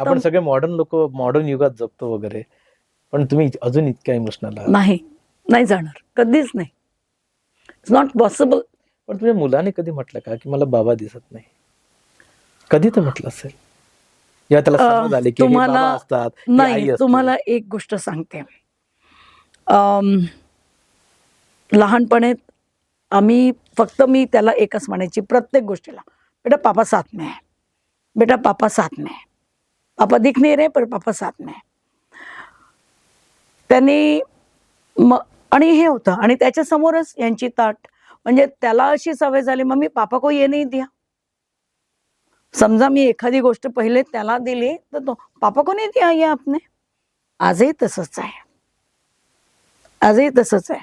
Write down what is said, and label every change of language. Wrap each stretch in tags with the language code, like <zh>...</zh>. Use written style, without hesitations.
<mr>आपण सगळे मॉडर्न युगात जगतो वगैरे, पण तुम्ही अजून इतक्या इमोशनल आहात. नाही जाणार, कधीच नाही.</mr> <en>It's not possible.</en> <mr>पण तुझ्या मुलाने कधी म्हटलं का की मला बाबा दिसत नाही? कधी तर म्हटलं असेल, या त्याला समज आली की हे तुम्हाला बाबा असतात, ही आई नाही, असते. तुम्हाला एक गोष्ट सांगते. लहानपणे मी त्याला एकच म्हणायची प्रत्येक गोष्टीला,</mr> <hi>बेटा पापा साथ में है, बेटा पापा साथ में है, पापा दिख नहीं रहे पर पापा साथ में है.</hi> <mr>त्यांनी आणि हे होतं, आणि त्याच्या समोरच यांची ताट, म्हणजे त्याला अशी सवय झाली,</mr> <hi>मम्मी पापा को ये नहीं दिया.</hi> <mr>समजा मी एखादी गोष्ट पहिले त्याला दिली तर तो,</mr> <hi>पापा को नहीं दिया ये आपने.</hi> <mr>आजही तसंच आहे, आजही तसंच आहे.</mr>